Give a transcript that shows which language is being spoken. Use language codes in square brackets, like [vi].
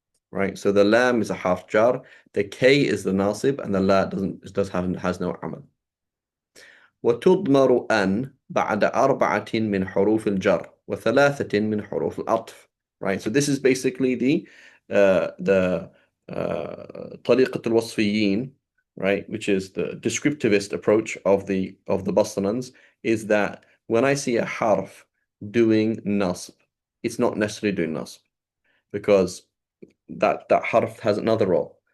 [en] Right, so the lam is a half jar, the k is the nasib, and the la has no amal. [ar] وتضمر أن بعد أربعة من حروف الجر وثلاثة من حروف العطف. [en] Right, so this is basically the طريقة الوصفيين, right, which is the descriptivist approach of the Basranans, is that when I see a harf doing nasb, it's not necessarily doing nasb, because that harf has another role.